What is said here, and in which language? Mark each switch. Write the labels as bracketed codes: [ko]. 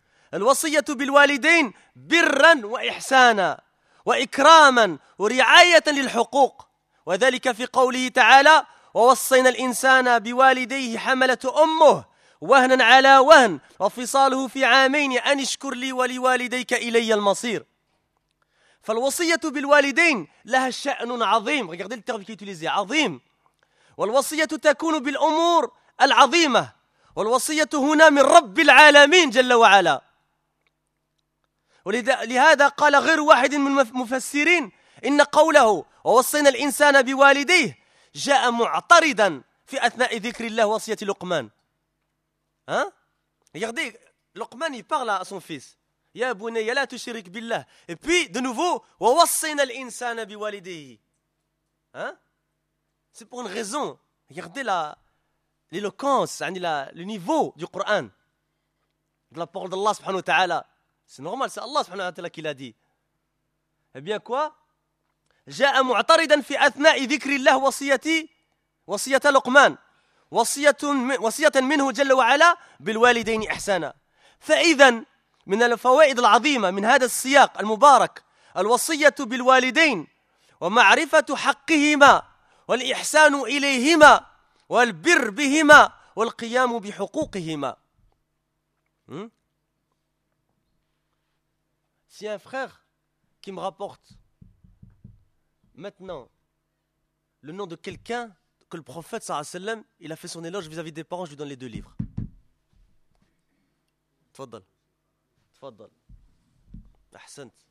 [ar] Al-wasiyatu bil-walidain birran wa ihsana wa ikraman wa ri'ayatan lil-huquq wa dhalika fi qawlihi ta'ala wa wassayna l'insana biwalidayhi hamalatu ummuh وهنا على وهن وفصاله في عامين أن اشكر لي ولوالديك إلي المصير فالوصية بالوالدين لها شأن عظيم. [fr] Regardez le terme qu'il utilise, عظيم. [ar] والوصية تكون بالأمور العظيمة والوصية هنا من رب العالمين جل وعلا ولهذا قال غير واحد من المفسرين إن قوله ووصينا الإنسان بوالديه جاء معترضا في أثناء ذكر الله وصية لقمان. Hein? [fr] Regardez, Luqman il parle à son fils. [ar] Ya bunay la tushrik billah. [fr] Et puis de nouveau, [ar] wa wassayna al-insana biwalidayhi. [fr] Hein? C'est pour une raison. Regardez l'éloquence, yani le niveau du Coran. De la parole d'Allah subhanahu wa ta'ala. C'est normal, c'est Allah subhanahu wa ta'ala qui l'a dit. Eh bien quoi? [ar] جاء معترضا في أثناء ذكر الله وصيتي وصية لقمان وصية منه جل وعلا بالوالدين إحسانا. فإذا من الفوائد العظيمة من هذا السياق المبارك الوصية بالوالدين ومعرفة حقهما والإحسان إليهما والبر بهما والقيام بحقوقهما. [fr] Si un frère qui me rapporte maintenant le nom de quelqu'un que le prophète sallallahu alayhi wa sallam, il a fait son éloge vis-à-vis des parents, je lui donne les deux livres. [ar] Tfaddal. Tfaddal. Ahsant.